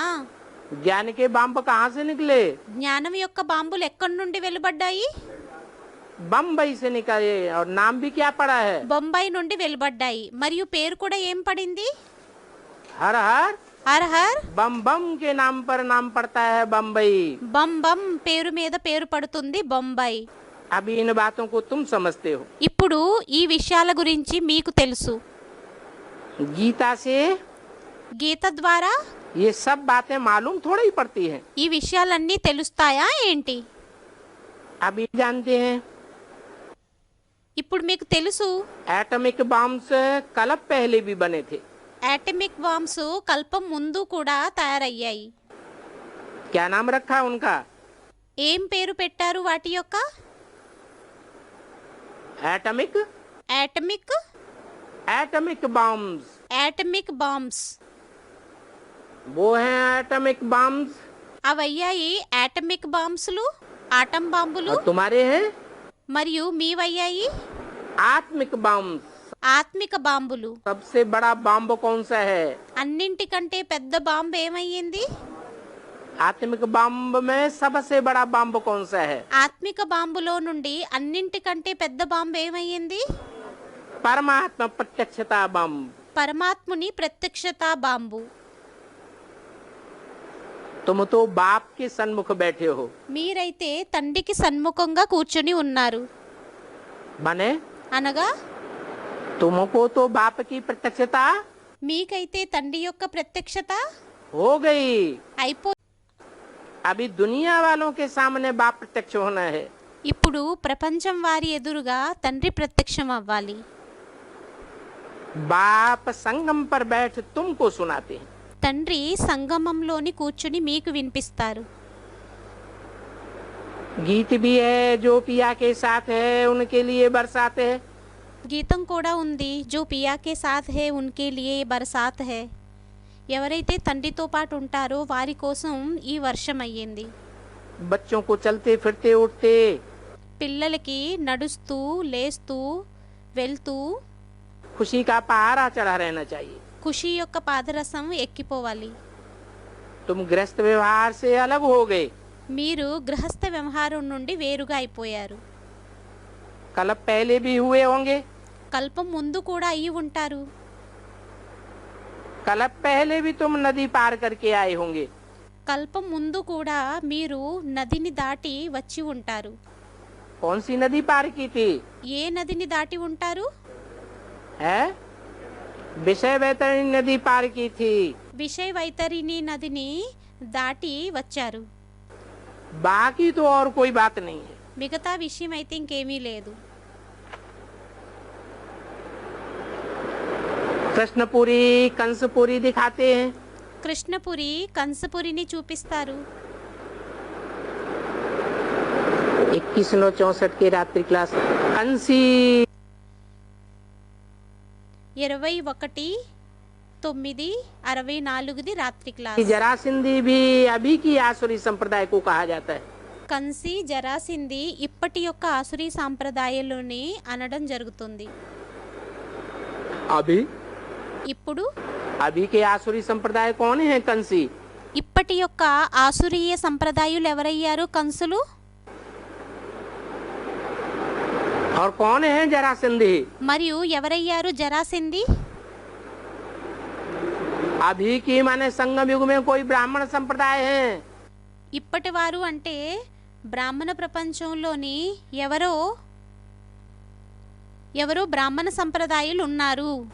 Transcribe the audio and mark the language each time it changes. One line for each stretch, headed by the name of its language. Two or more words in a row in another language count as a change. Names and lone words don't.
Hindi: ज्ञान के बम कहाँ से निकले?
Telugu: జ్ఞానం యొక్క బాంబులు ఎక్కడి నుండి వెలువడ్డాయి?
Hindi: बम्बई से निकले। और नाम भी क्या पड़ा है?
Telugu: బొంబాయి నుండి వెలువడ్డాయి, మరియు పేరు కూడా ఏం పడింది?
Hindi: हर हर
Telugu: హర్ హర్
Hindi: बम बम के नाम पर नाम पड़ता है बम्बई।
Telugu: బం బం పేరు మీద పేరు పడుతుంది బొంబాయి.
Hindi: अभी इन बातों को तुम समझते हो।
Telugu: ఇప్పుడు ఈ విషయాల గురించి మీకు తెలుసు.
Hindi: गीता से
Telugu: గీత ద్వారా
Hindi: ये सब बातें मालूम थोड़ी ही पड़ती हैं।
Telugu: ఈ విషయాలన్నీ తెలుస్తాయా ఏంటి?
Hindi: अभी जानते हैं
Telugu: ఇప్పుడు మీకు తెలుసు
English: atomic bombs
Hindi: कल्प पहले भी बने थे।
English: atomic bombs
Telugu: కల్పం ముందు కూడా తయారయ్యాయి.
Hindi: क्या नाम रखा उनका?
Telugu: ఏం పేరు పెట్టారు వాటి యొక్క?
Hindi: एटॉमिक
Telugu: యాటమిక్
English: atomic bombs. atomic bombs
Hindi: वो हैं
English: atomic bombs.
Telugu: అవయ్యాయి
English: atomic bombsలు,
Telugu: ఆటం బాంబులు.
Hindi: और तुम्हारे हैं
Telugu: మరియు మీవయ్యాయి
Hindi: आत्मिक बम्स।
Telugu: ఆత్మిక బాంబులు.
Hindi: सबसे बड़ा बम्ब कौन सा है?
Telugu: అన్నింటికంటే పెద్ద బాంబు ఏమయ్యింది?
Hindi: आत्मिक बम्ब में सबसे बड़ा बम्ब कौन सा है?
Telugu: ఆత్మిక బాంబులో నుండి అన్నింటికంటే పెద్ద బాంబు ఏమయ్యింది?
Hindi: परमात्मा प्रत्यक्षता बम।
Telugu: పరమాత్ముని ప్రత్యక్షత బాంబు.
Hindi: तुम तो बाप के सन्मुख बैठे हो,
Telugu: మీరైతే తండ్రికి సన్ముఖంగా కూర్చుని ఉన్నారు.
Hindi: बने
Telugu: అనగా
Hindi: तुमको तो बाप की प्रत्यक्षता
Telugu: మీకైతే తండ్రి యొక్క ప్రత్యక్షత
Hindi: हो गई।
Telugu: అయిపో
Hindi: अभी दुनिया वालों के सामने बाप प्रत्यक्ष होना है।
Telugu: ఇప్పుడు ప్రపంచం వారి ఎదురుగా తండ్రి ప్రత్యక్షం అవ్వాలి.
Hindi: बाप संगम पर बैठ तुमको सुनाते हैं।
Telugu: తండ్రి సంగమంలోని కూర్చుని మీకు వినిపిస్తారు.
Hindi: गीत भी है जो पिया के साथ है उनके लिए बरसात है।
Telugu: గీతం కూడా ఉంది,
Hindi: जो पिया के साथ है उनके लिए बरसात है.
Telugu: ఎవరైతే తండ్రితో పాటు ఉంటారో వారి కోసం ఈ వర్షం అయ్యింది.
Hindi: बच्चों को चलते फिरते उठते
Telugu: పిల్లలకి నడుస్తూ లేస్తూ వెళ్తూ
Hindi: खुशी का पहाड़ा चढ़ा रहना चाहिए।
Telugu: ఖుషి యొక్క పాదరసం ఎక్కిపోవాలి.
Hindi: तुम गृहस्थ व्यवहार से अलग हो गए,
Telugu: మీరు గృహస్థ వ్యవహారం నుండి వేరుగా అయిపోయారు.
Hindi: कलप पहले भी हुए होंगे,
Telugu: కల్పం ముందు కూడా అయి ఉంటారు.
Hindi: कलप पहले भी तुम नदी पार करके आए होंगे.
Telugu: కల్పం ముందు కూడా మీరు నదిని దాటి వచ్చి ఉంటారు.
Hindi: कौन सी नदी पार की थी?
Telugu: ఏ నదిని దాటి ఉంటారు?
Hindi: है विषय वैतरणी नदी पार की थी.
Telugu: విషయ వైతరిణి నదిని దాటి వచ్చారు.
Hindi: बाकी तो और कोई बात नहीं है.
Telugu: మిగతా విషయం అయితే ఇంకేమీ లేదు.
Hindi: कृष्णपुरी कंसपुरी दिखाते हैं.
Telugu: కృష్ణపురి కంసపురిని చూపిస్తారు.
Hindi: 2164 की रात्रि क्लास कंसी
Telugu: 21/9/64 రాత్రి క్లాస్.
Hindi: जरासिंधी भी अभी की आसुरी संप्रदाय को कहा जाता है.
Telugu: కంసి జరాసింది ఇప్పటి యొక్క ఆసురీ సాంప్రదాయంలోని అనడం జరుగుతుంది.
Hindi: अभी
Telugu: ఇప్పుడు
Hindi: अभी के आसुरी संप्रदाय कौन है? कंसी.
Telugu: ఇప్పటి యొక్క ఆసురీయ సంప్రదాయాలు ఎవరయ్యారు? కంసులు. और कौन है जरासिंधी? మరియు ఎవరయ్యారు జరాసింది?
Hindi: अभी की माने संगम युग में कोई ब्राह्मण संप्रदाय है.
Telugu: ఇప్పటి వారు అంటే బ్రాహ్మణ ప్రపంచంలోని ఎవరో బ్రాహ్మణ సంప్రదాయాలు ఉన్నారు.